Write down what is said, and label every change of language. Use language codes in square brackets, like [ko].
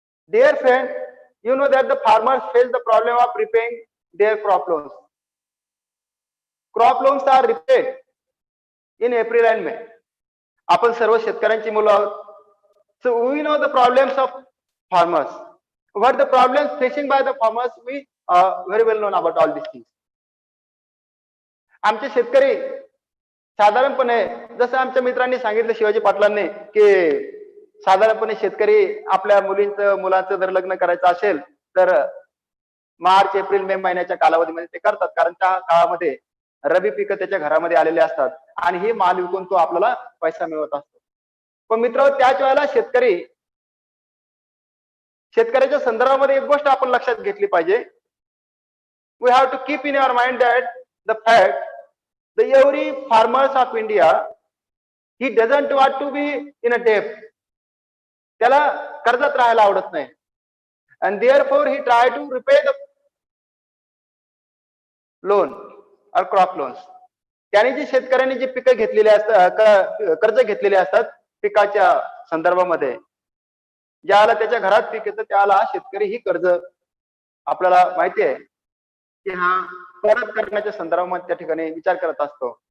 [en] Dear friend, you know that the farmers face the problem of repaying their crop loans. Crop loans are repaid in April and May. [mr] आपण सर्व शेतकऱ्यांची मुलं आहोत. [en] So we know the problems of farmers. What the problems facing by the farmers, we very well known about all these things. [mr] आमचे शेतकरी साधारणपणे जसं आमच्या मित्रांनी सांगितलं शिवाजी पाटलांनी की साधारणपणे शेतकरी आपल्या मुलांचं जर लग्न करायचं असेल तर मार्च एप्रिल मे महिन्याच्या कालावधीमध्ये ते करतात, कारण त्या काळामध्ये रबी पिकं त्याच्या घरामध्ये आलेले असतात आणि हे माल विकून तो आपल्याला पैसा मिळवत असतो. पण मित्र, त्याच वेळेला शेतकऱ्याच्या संदर्भामध्ये एक गोष्ट आपण लक्षात घेतली पाहिजे. [en] We have to keep in your mind that the fact the every farmers of India he doesn't want to be in a debt. [mr] त्याला कर्जात राहायला आवडत नाही. [en] And therefore he try to repay the loan or crop loans. [mr] त्याने जी शेतकऱ्यांनी जी पिकं घेतलेली असतात, कर्ज घेतलेले असतात पिकाच्या संदर्भामध्ये, ज्याला त्याच्या घरात पीक येतं त्याला शेतकरी ही कर्ज आपल्याला माहिती आहे की हा परत करण्याच्या संदर्भामध्ये त्या ठिकाणी विचार करत असतो.